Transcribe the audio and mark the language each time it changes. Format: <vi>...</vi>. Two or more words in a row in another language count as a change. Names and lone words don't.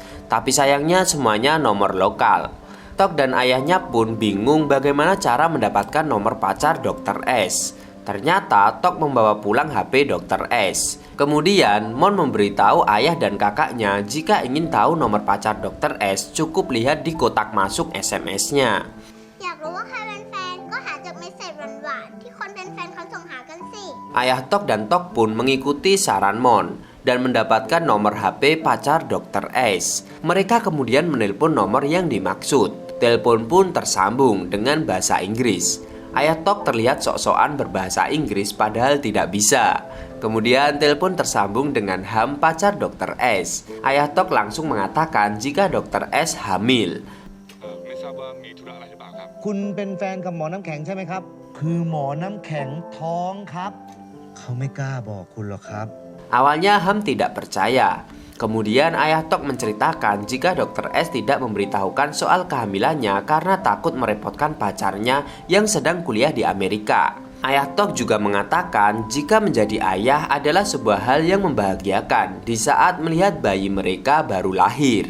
<id>Tapi sayangnya semuanya nomor lokal. Tok dan ayahnya pun bingung bagaimana cara mendapatkan nomor pacar Dr. S. Ternyata Tok membawa pulang HP Dr. S. Kemudian Mon memberitahu ayah dan kakaknya jika ingin tahu nomor pacar Dr. S cukup lihat di kotak masuk SMS-nya.</id> <th>อยากรู้ว่าใครเป็นแฟนก็หาจากเมสเสจหวานๆที่คนเป็นแฟนเขาส่งหากันสิ</th> <id>Ayah Tok dan Tok pun mengikuti saran Mon dan mendapatkan nomor HP pacar Dr. S. Mereka kemudian menelpon nomor yang dimaksud. Telepon pun tersambung dengan bahasa Inggris. Ayah Tok terlihat sok-sokan berbahasa Inggris padahal tidak bisa. Kemudian telepon tersambung dengan Ham pacar Dr. S. Ayah Tok langsung mengatakan jika Dr. S hamil.</id> <th>ไม่ทราบว่ามีธุระอะไรหรือเปล่าครับ คุณเป็นแฟนกับหมอน้ำแข็งใช่ไหมครับ คือหมอน้ำแข็งท้องครับ เขาไม่กล้าบอกคุณหรอกครับ</th> <id>Awalnya Ham tidak percaya. Kemudian ayah Tok menceritakan jika Dr. S tidak memberitahukan soal kehamilannya karena takut merepotkan pacarnya yang sedang kuliah di Amerika. Ayah Tok juga mengatakan jika menjadi ayah adalah sebuah hal yang membahagiakan di saat melihat bayi mereka baru lahir.</id>